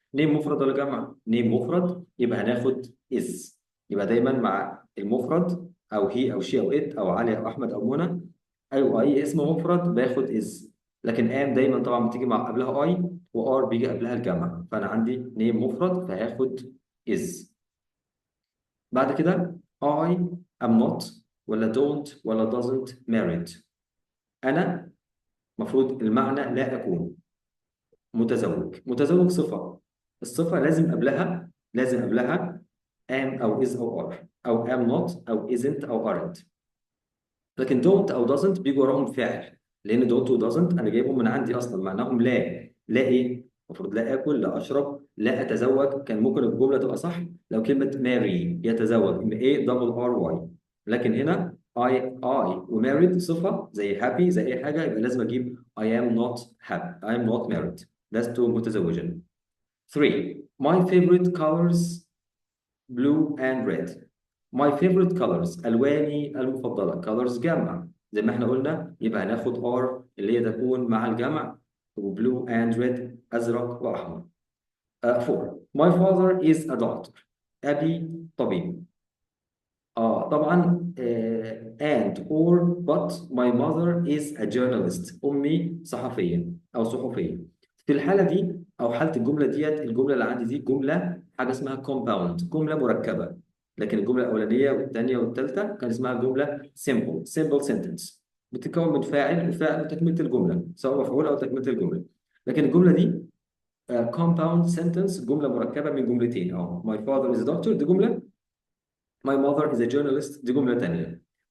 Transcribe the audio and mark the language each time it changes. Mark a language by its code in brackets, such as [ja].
[ar] name مفرد ولا جمع؟ name مفرد يبقى هناخد is. يبقى دايما مع المفرد أو هي أو شي أو it أو علي أو أحمد أو منى ايوه اي اسم مفرد باخد از. لكن ام دايما طبعا بتيجي مع قبلها اي وار بيجي قبلها الجمع، فانا عندي نيم مفرد فهاخد از. بعد كده [en] I am not ولا don't ولا doesn't married. [ar] انا مفروض المعنى لا اكون متزوج. متزوج صفة، الصفة لازم قبلها am او is او are او am not او isn't او aren't. لكن don't او doesn't بيجي وراهم فعل، لان don't و doesn't انا جايبهم من عندي اصلا معناهم لا ايه؟ المفروض لا اكل لا اشرب لا اتزوج. كان ممكن الجمله تبقى صح لو كلمه marry يتزوج ايه دبل ار واي. لكن هنا [en] I وmarried صفه زي happy [ar] زي اي حاجه، يبقى لازم اجيب [en] I am not happy I am not married. [ar] لست متزوجا. 3. [en] My favorite colors blue and red. My favorite colors [ar] ألواني المفضلة. colors جمع زي ما احنا قلنا، يبقى هناخد are اللي هي تكون مع الجمع، و [en] blue and red [ar] أزرق وأحمر. [en] 4. My father is a doctor. [ar] أبي طبيب. [en] طبعا and or but my mother is a journalist. [ar] أمي صحفية أو صحفية. في الحالة دي أو حالة الجملة ديت، الجملة اللي عندي دي جملة حاجة اسمها compound، جملة مركبة. لكن الجملة الأولانية والثانية والثالثة كان اسمها جملة simple sentence، بتتكون من فاعل وفاعل وتكملة الجملة، سواء مفعول أو تكملة الجملة. لكن الجملة دي compound sentence، جملة مركبة من جملتين. [en] my father is a doctor دي جملة، my mother is a journalist [ar] دي جملة تانية.